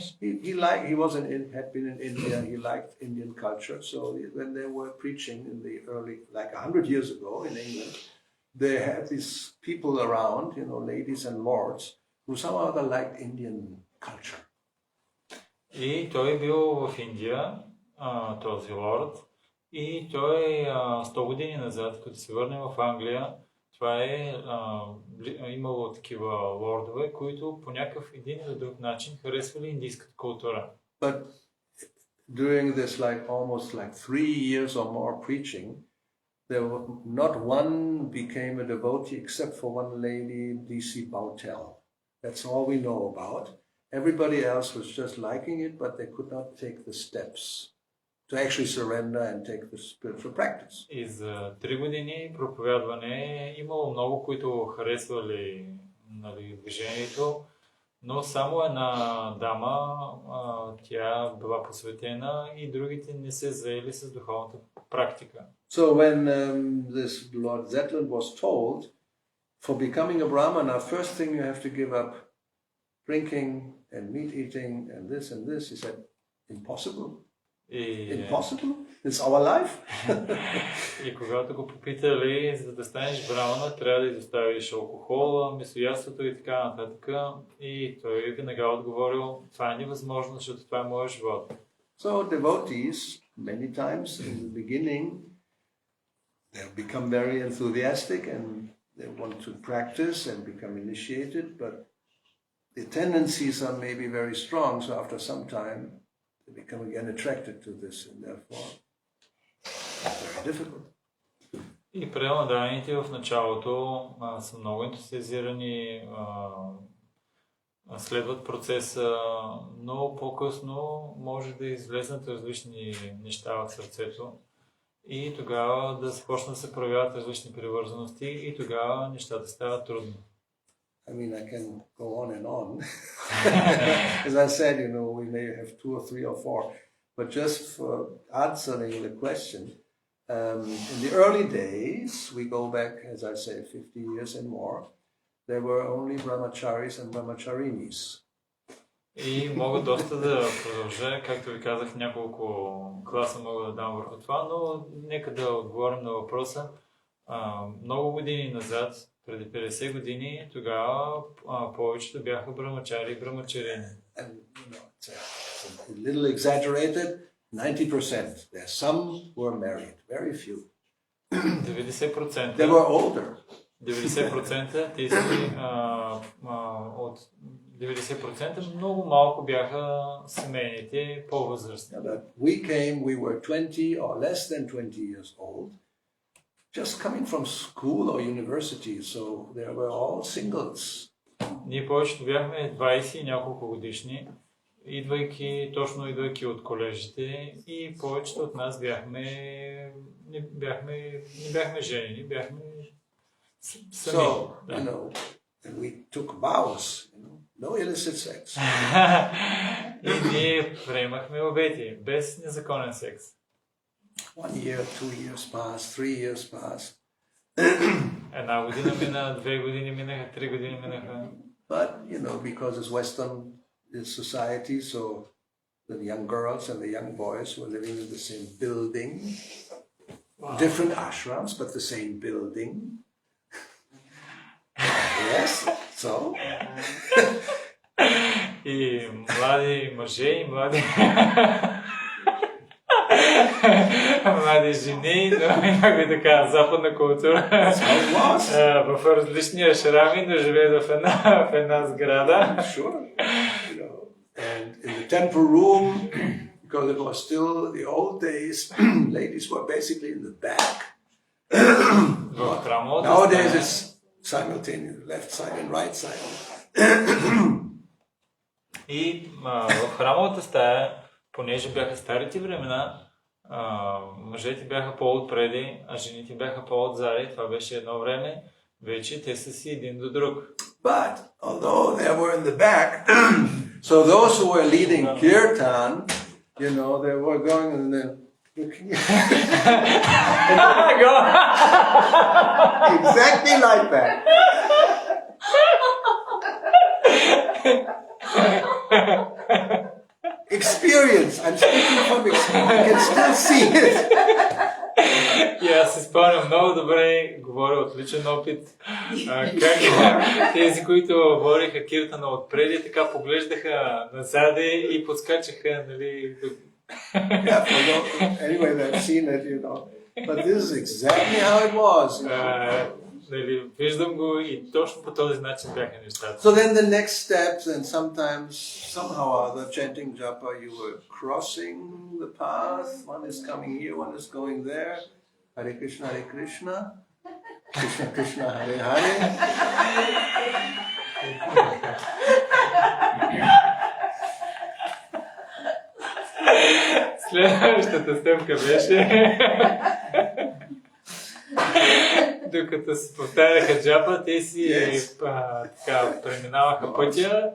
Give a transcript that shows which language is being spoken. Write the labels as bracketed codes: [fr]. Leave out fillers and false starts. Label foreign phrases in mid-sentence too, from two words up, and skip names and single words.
[en] He had been in India, he liked Indian culture, so when they were preaching in the early, like 100 years ago in England, they had these people around, ladies and lords, who somehow liked Indian culture. [bg] И той бил в Индия, този лорд, и той 100 години назад, като се върне в Англия, това е имало такива лордове, които по някакъв един или друг начин харесвали индийската култура. [en] But during this almost 3 years or more preaching, not one became a devotee except for one lady, D.C. Bautel. That's all we know about. Everybody else was just liking it, but they could not take the steps to actually surrender and take the spiritual practice. [bg] И за 3 години проповядване имало много, които харесвали движението, но само една дама, тя била посветена, и другите не се заели с духовната практика. [en] So when this Lord Zetland was told, for becoming a Brahmana, first thing you have to give up drinking and meat eating and this, he said, impossible. Impossible? It's our life? [bg] И когато го попитали, за да станеш брамана, трябва да изоставиш алкохола, месоядството и така нататък. И той веднага отговорил, това е невъзможно, защото това е моят живот. [en] So devotees, many times in the beginning, they'll become very enthusiastic and they want to practice and become initiated, but the tendencies are maybe very strong, so after some time they become again attracted to this, and therefore it's very difficult. [bg] И пренаданите в началото са много ентусиазирани, следват процеса, но по-късно може да излезнат различни неща от сърцето и тогава да започнат да се проявяват различни привързаности и тогава нещата стават трудни. [en] I mean, I can go on and on. As I said, we may have 2 or 3 or 4. But just for answering the question, in the early days, we go back, as I say, 50 years and more, there were only brahmacharis and brahmacharinis. [bg] И мога доста да продължа, както ви казах, няколко класа мога да дам върху това, но нека да отговорим на въпроса. Много години назад, преди 50 години, тогава повечето бяха брамачари и брамачарини. [en] It's a little exaggerated, 90%. There's some who are married, very few. 90%. They were older. [bg] 90% тези от 90% много малко бяха семейните по-възрастни. [en] We were 20 or less than 20 years old, just coming from school or university, so they were all singles. [bg] Ние повечето бяхме 20 и няколко годишни, идвайки от колежите, и повечето от нас не бяхме женени, бяхме сами. [en] So, and we took vows, no illicit sex. [bg] И ние приемахме обети, без незаконен секс. [en] 1 year, 2 years passed, 3 years passed. [bg] Една година мина, 2 години минаха, 3 години минаха. [en] But, because it's Western society, so the young girls and the young boys were living in the same building. Wow. Different ashrams, but the same building. Yes, so. [bg] И млади мъже, и млади жени, но има и така западна култура. В различни ашрами, но живеят в една сграда. [en] Sure. And in the temple room, because it was still the old days, ladies were basically in the back. Nowadays it's simultaneous, left side and right side. [bg] И в храмовата стая, понеже бяха старите времена, мъжете бяха по-отпреди, а жените бяха по-отзади. Това беше едно време. Вече те са си един до друг. [en] But although they were in the back, so those who were leading kirtan, they were going and then looking. Exactly like that. Experience. I'm speaking from experience. You can still see it. [bg] И аз се спомням много добре, говоря от личен опит, как тези, които водиха киртана отпреди, така поглеждаха назаде и подскачаха, нали. [en] Anyway, I've seen it, But this is exactly how it was. [bg] Нали, виждам го и точно по този начин бяха нещата. [en] So then the next steps, and sometimes, somehow or other, chanting japa, you were crossing the path. One is coming here, one is going there. [sa] Hare Krishna, Krishna Krishna, Hare Hare. [bg] Следващата стъпка беше докато се повтаряха джапа, те си така преминаваха пътя.